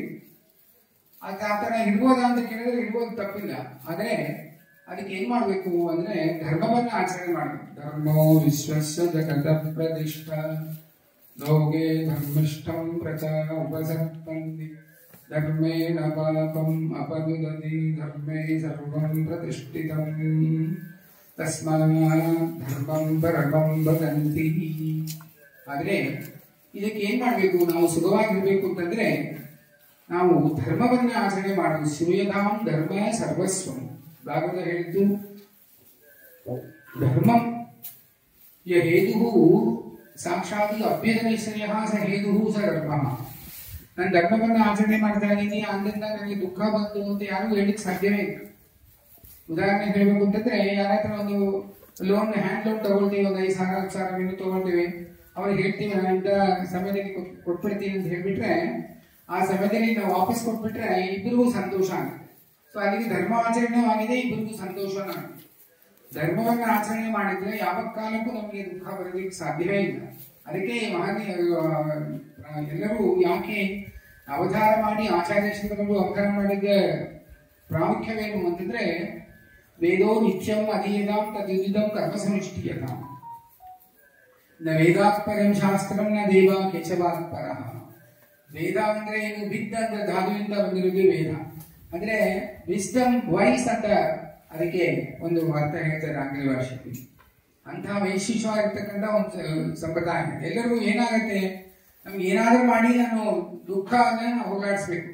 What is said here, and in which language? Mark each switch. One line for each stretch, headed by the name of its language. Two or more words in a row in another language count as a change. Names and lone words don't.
Kannada: ಆ ಥರ ಇರ್ಬೋದಾ ಅಂತ ಕೇಳಿದ್ರೆ ಇರ್ಬೋದು, ತಪ್ಪಿಲ್ಲ. ಆದರೆ ಅದಕ್ಕೆ ಏನ್ ಮಾಡ್ಬೇಕು ಅಂದ್ರೆ ಧರ್ಮವನ್ನ ಆಚರಣೆ ಮಾಡಬೇಕು.
Sanskrit: ಧರ್ಮೋ ವಿಶ್ವಸ್ಯ ಜಗತ ಪ್ರತಿಷ್ಠ ಲೋಕೆ ಧರ್ಮಿಷ್ಠಂ ಪ್ರಚಾ ಉಪಸರ್ಪಂತಿ ಧರ್ಮೇಣ ಪಾಪಂ ಅಪನುದತಿ ಧರ್ಮೇ ಸರ್ವಂ ಪ್ರತಿಷ್ಠಿತಂ ತಸ್ಮಾತ್ ಧರ್ಮಂ ಪರಮಂ ವದಂತಿ.
Kannada: ಆದ್ರೆ ಇದಕ್ಕೆ ಏನ್ ಮಾಡ್ಬೇಕು, ನಾವು ಸುಖವಾಗಿರ್ಬೇಕು ಅಂತಂದ್ರೆ ನಾವು ಧರ್ಮವನ್ನ ಆಚರಣೆ ಮಾಡೋದು.
Sanskrit: ಶ್ರೂಯತಾಂ ಧರ್ಮ ಸರ್ವಸ್ವಂ.
Kannada: ಭಾಗವತ ಹೇಳಿದ್ದು
Sanskrit: ಧರ್ಮಂ ಯ ಹೇತು ಸಾಕ್ಷಾತ್ ಅಭ್ಯದನಿಶ್ಚಯ ಸ ಹೇತು ಸ ಧರ್ಮ.
Kannada: ನಾನು ಧರ್ಮವನ್ನ ಆಚರಣೆ ಮಾಡ್ತಾ ಇದ್ದೀನಿ, ಆದ್ದರಿಂದ ನನಗೆ ದುಃಖ ಬಂತು ಅಂತ ಯಾರು ಹೇಳಿಕ್ ಸಾಧ್ಯವೇ ಇಲ್ಲ. ಉದಾಹರಣೆ ಹೇಳ್ಬೇಕು ಅಂತಂದ್ರೆ, ಯಾರ ಹತ್ರ ಒಂದು
English: loan hand loan
Kannada: ತಗೊಳ್ತೀವಿ, ಒಂದು 5,000 10,000 ಏನು ತಗೊಳ್ತೀವಿ, ಅವ್ರಿಗೆ ಹೇಳ್ತೀವಿ ನಾನು ಇಂಥ ಸಮಯದಲ್ಲಿ ಕೊಟ್ಬಿಡ್ತೀನಿ ಅಂತ ಹೇಳ್ಬಿಟ್ರೆ, ಆ ಸಮಯದಲ್ಲಿ ನಾವು ವಾಪಸ್ ಕೊಟ್ಬಿಟ್ರೆ ಇಬ್ಬರಿಗೂ ಸಂತೋಷ ಆಗುತ್ತೆ. ಸೊ ಅಲ್ಲಿಗೆ ಧರ್ಮ ಆಚರಣೆ ಆಗಿದೆ, ಇಬ್ಬರಿಗೂ ಸಂತೋಷನ. ಧರ್ಮವನ್ನ ಆಚರಣೆ ಮಾಡಿದ್ರೆ ಯಾವ ಕಾಲಕ್ಕೂ ನಮಗೆ ದುಃಖ ಬರಲಿಕ್ಕೆ ಸಾಧ್ಯವೇ ಇಲ್ಲ. ಅದಕ್ಕೆ ಎಲ್ಲರೂ ಯಾಕೆ ಅವತಾರ ಮಾಡಿ ಆಚಾರ್ಯ ಶ್ರೀಗಳು ಅವತಾರ ಮಾಡಿದ ಪ್ರಾಮುಖ್ಯವೇನು ಅಂತಂದ್ರೆ,
Sanskrit: ವೇದೋ ನಿತ್ಯಂ ಅಧೀಯತಾಂ ತದ್ವಿದಿದಂ ಕರ್ಮ ಸಮಷ್ಟಿಯತಾಂ ನ ವೇದಾತ್ ಪರಂ ಶಾಸ್ತ್ರಂ ನ ದೇವ ಕೇಶವಾತ್ ಪರಃ.
Kannada: ವೇದ ಅಂದ್ರೆ ಏನು, ಬಿದ್ದ ಅಂತ ಧಾತುವಿಂದ ಬಂದಿರೋದು ವೇದ. ಅಂದ್ರೆ
English: wisdom, wise
Kannada: ಅಂತ ಅದಕ್ಕೆ ಒಂದು ಅರ್ಥ ಹೇಳ್ತಾರೆ ಆಂಗ್ಲ ಭಾಷೆಯಲ್ಲಿ. ಅಂತಹ ವೈಶಿಷ್ಟ್ಯವಾಗಿರ್ತಕ್ಕಂಥ ಒಂದು ಸಂಪ್ರದಾಯ. ಎಲ್ಲರಿಗೂ ಏನಾಗುತ್ತೆ, ನಮ್ಗೆ ಏನಾದ್ರೂ ಮಾಡಿ ನಾನು ದುಃಖ ನಾವು ಹೋಗಾಡಿಸ್ಬೇಕು.